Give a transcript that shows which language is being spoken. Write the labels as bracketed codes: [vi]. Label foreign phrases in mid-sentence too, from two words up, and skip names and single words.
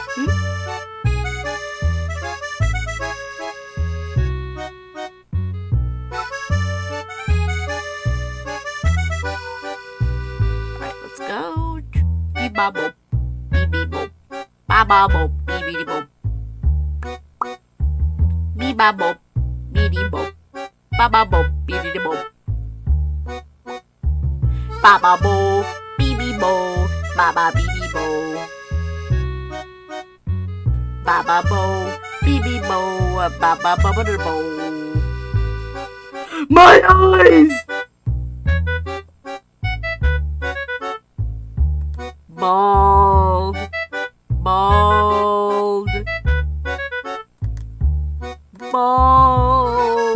[en] Alright, let's go. Beep-bop-boop. Beep-beep-boop. Ba-ba-boop. Beep-beep-boop. Beep-bop-boop. Beep-beep-boop. Ba-ba-boop. Beep-beep-boop. Ba-ba-boop. Beep-beep-boop. Ba-ba-beep-beep-boop. Ba-ba-boop. Beep-beep-boop. Ba-ba-ba-ba-da-boop. My eyes! Bald. Bald. Bald.